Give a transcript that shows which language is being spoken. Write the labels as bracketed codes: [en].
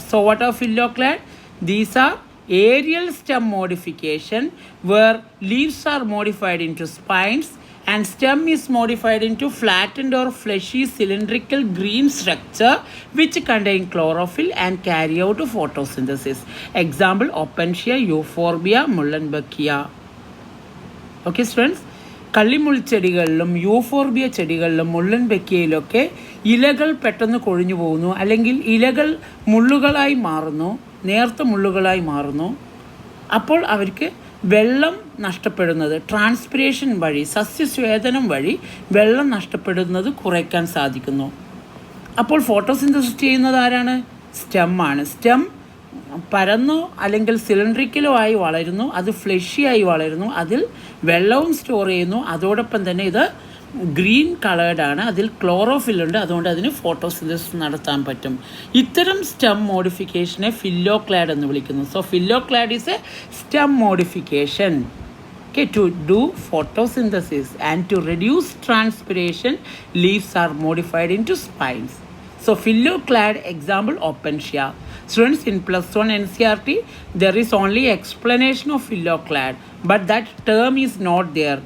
[en] So what are phylloclad? These are aerial stem modification where leaves are modified into spines and stem is modified into flattened or fleshy cylindrical green structure which contain chlorophyll and carry out photosynthesis. Example, Opentia, Euphorbia, Muhlenbeckia. Okay students, [ml] കള്ളിമുൾച്ചെടികളിലും euphorbia ചെടികളിലും മുള്ളൻബെക്കിയയിലൊക്കെ ഇലകൾ പെട്ടെന്ന് കൊഴിഞ്ഞു പോകുന്നു, അല്ലെങ്കിൽ ഇലകൾ മുള്ളുകളായി മാറുന്നു, നേർത്ത മുള്ളുകളായി മാറുന്നു. അപ്പോൾ അവർക്ക് വെള്ളം നഷ്ടപ്പെടുന്നത് ട്രാൻസ്പിരേഷൻ വഴി, സസ്യസ്വേദനം വഴി വെള്ളം നഷ്ടപ്പെടുന്നത് കുറയ്ക്കാൻ സാധിക്കുന്നു. അപ്പോൾ ഫോട്ടോസിന്തസിസ് ചെയ്യുന്നത് ആരാണ്? സ്റ്റെമ്മാണ്. സ്റ്റെം പരന്നോ അല്ലെങ്കിൽ സിലിണ്ടറിക്കലോ ആയി വളരുന്നു, അത് ഫ്ലഷിയായി വളരുന്നു, അതിൽ വെള്ളവും സ്റ്റോർ ചെയ്യുന്നു. അതോടൊപ്പം തന്നെ ഇത് ഗ്രീൻ കളേർഡാണ്, അതിൽ ക്ലോറോഫിൽ ഉണ്ട്, അതുകൊണ്ട് അതിന് ഫോട്ടോസിന്തസിസ് നടത്താൻ പറ്റും. ഇത്തരം സ്റ്റെം മോഡിഫിക്കേഷനെ ഫില്ലോക്ലാഡ് എന്ന് വിളിക്കുന്നു. [en] So phylloclad is a stem modification to do photosynthesis and to reduce transpiration. Leaves are modified into spines. So phylloclad, example, Opentia. Students, in +1 NCERT there is only explanation of phylloclad, but that term is not there.